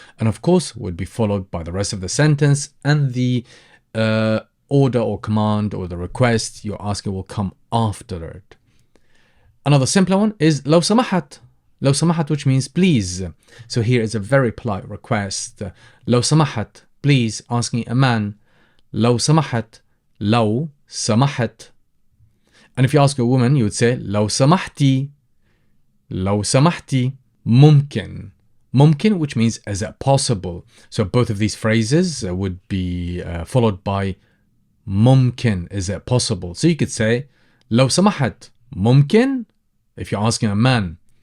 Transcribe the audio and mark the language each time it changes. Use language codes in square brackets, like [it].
[en] And of course, would be followed by the rest of the sentence, and the order or command or the request you're asking will come after it. Another simpler one is [ar] لو سمحت. لو سمحت, [en] which means please. So here is a very polite request. [ar] لو سمحت, [en] please, asking a man. [ar] لو سمحت. لو سمحت, [en] And if you ask a woman, you would say [ar] لو سمحتي. لو سمحتي. ممكن. ممكن, [en] which means is it possible. So both of these phrases would be followed by ممكن, is it possible. So you could say [ar] لو سمحت ممكن [en] if you're asking a man.